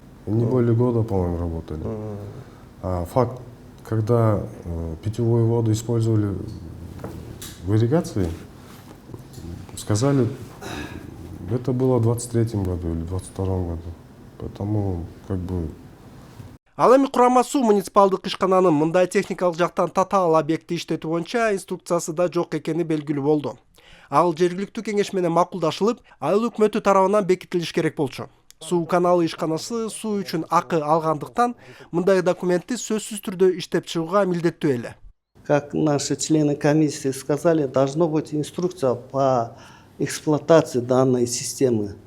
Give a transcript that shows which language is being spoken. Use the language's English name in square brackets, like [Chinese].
[Russian] Не более года, по-моему, работали. А факт, когда питьевую воду использовали в ирригации, сказали, это было в 23-м году или 22-м году. Поэтому, как бы... [Kyrgyz] Ал эми Курама суу муниципалдык ишкананын мындай техникалык жактан татаал объекти иштетүү боюнча инструкциясы да жок экени белгилүү болду. Ал жергиликтүү кеңеш менен макулдашылып, айыл өкмөтү тарабынан бекитилиш керек болчу. Суу каналы ишканасы суу үчүн акы алгандыктан мындай документти сөзсүз түрдө иштеп чыгууга милдеттүү эле. [Russian] Как наши члены комиссии сказали, должна быть инструкция по эксплуатации данной системы.